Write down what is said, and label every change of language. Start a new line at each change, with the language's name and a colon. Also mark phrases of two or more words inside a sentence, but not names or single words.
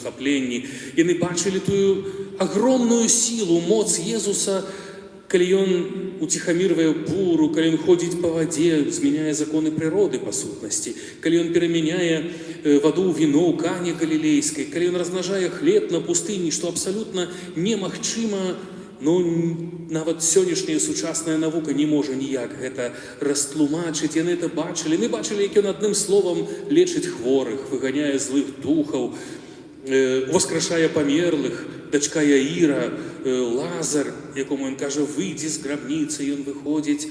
Belarusian: захапленні, яны бачылі тую агромную сілу, моц Езуса, калі ён уціхамірвае буру, калі ён ходзіць па вадзе, змяняе законы прыроды па сутнасці, калі ён перамяняе ваду ў віно ў Кане Галілейскай, калі ён размнажае хлеб на пустыні, што абсалютна немагчыма, нават сённяшняя сучасная навука не можа ніяк гэта растлумачыць. Яны это бачылі. Яны бачылі, як ён адным словам лечыць хворых, выганяе злых духаў,
Ukrainian: воскрешає померлих, дочка Яїра, Лазар, якому він каже, вийди з гробниці, і він виходить.